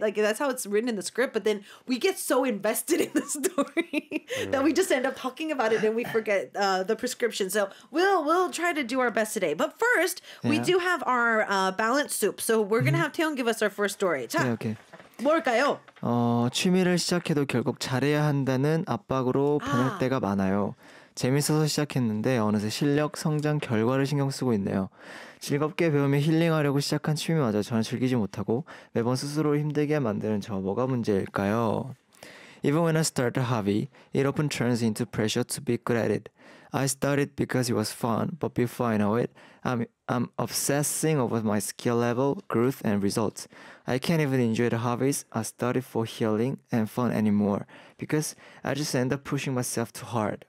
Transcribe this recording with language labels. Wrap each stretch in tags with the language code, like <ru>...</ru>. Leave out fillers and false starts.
<en>Like, that's how it's written in the script. But then we get so invested in the story that we just end up talking about it and we forget the prescription. So we'll try to do our best today. But first, we do have our balance soup. So we're going to have Taeyong give us our first story.</en> <ko>자, 네, okay. 뭘까요? 취미를 시작해도 결국 잘해야 한다는 압박으로 변할 때가 많아요. 재밌어서 시작했는데 어느새 실력, 성장, 결과를 신경 쓰고 있네요. 즐겁게 배우며 힐링하려고 시작한 취미마저 저는 즐기지 못하고 매번 스스로를 힘들게 만드는 저 뭐가 문제일까요?</ko> <en>Even when I start a hobby, it often turns into pressure to be good at it. I started because it was fun, but before I know it, I'm obsessing over my skill level, growth, and results. I can't even enjoy the hobbies I started for healing and fun anymore because I just end up pushing myself too hard.</en>